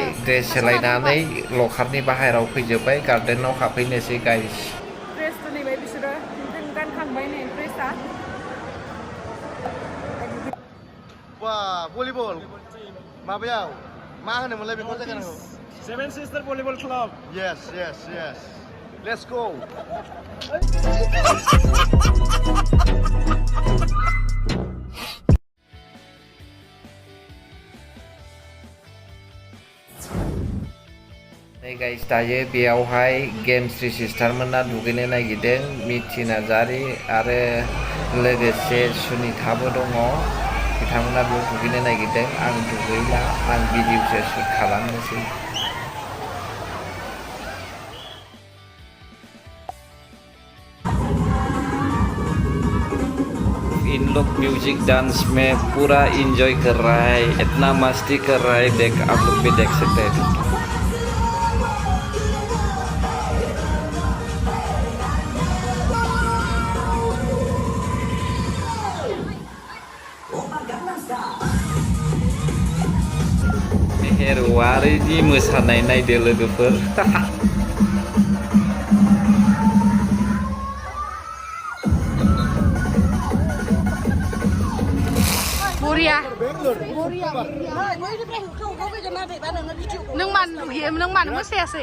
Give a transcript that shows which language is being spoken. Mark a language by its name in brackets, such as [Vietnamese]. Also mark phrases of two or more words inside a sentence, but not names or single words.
[Bodo] ड्रेस सोलायनानै लकारनि बाहेराव फैजोब्बाय. गार्डेनाव हाबफैनोसै गाइस. ड्रेस दोनैबाय बिसोरो गानखांबाय नै ड्रेसआ. वा भलिबल माबायाव मा होनोमोनलाय बेखौ जायगाखौ? [English] Seven Sister Volleyball Club. Yes. Let's go. [Bodo] नै गाइस, दायो बेयावहाय गेमस्रि सिस्टारमोना दुगैनो नागिरदों. मिथि नार्जारि आरो लोगोसे सुनिताबो दङ. बिथांमोना बेयाव दुगैनो नागिरदों. आं दुगैला, आं भिडिअसो शुट खालामनोसै. [Hindi] इन लोग [English] music dance [Hindi] में पूरा इंजॉय कर रहा है. इतना मस्ती कर रहा है. देख, आप लोग भी देख सकते हैं. [Bodo] मेहर वारिनि मोसानाय नायदो लोगोफोर. बरिया. नों मानो दुगैयो? नों मानो मोसायासै?